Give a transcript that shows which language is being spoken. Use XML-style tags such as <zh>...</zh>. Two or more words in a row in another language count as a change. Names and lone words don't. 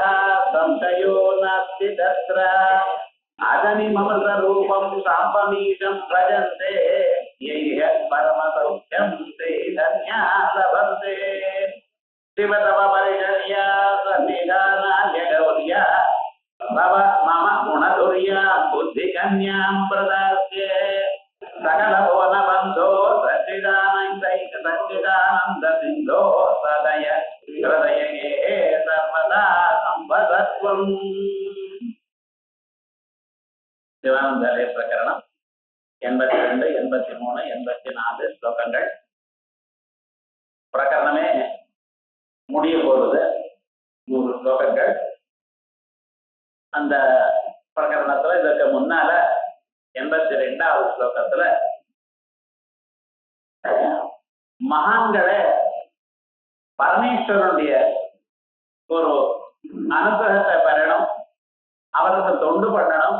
<sa>संशयो नास्ति तत्र आदनिममृतरूपं साम्बमीशं भजन्ते यैः परमसौख्यं ते धन्या लभन्ते शिवतव परिचर्या सन्निधानान्यगौर्या भव मम गुणधुर्या बुद्धिकन्यां प्रदास्ये सकलभुवनबन्धो सच्चिदानन्द सदय हृदये सर्वदा संवदत्वम्</sa> <ta>சிவானந்தாலய பிரகரணம் 82, 83, 84 ஸ்லோகங்கள். பிரகரணமே முடிய போறது 100 ஸ்லோகங்கள். அந்த பிரகரணத்துல இதற்கு முன்னால 82வது ஸ்லோகத்துல மகான்களே பரமேஸ்வரனுடைய ஒரு அனுகிரகத்தை பெறணும், அவருக்கு தொண்டு பண்ணணும்.</ta>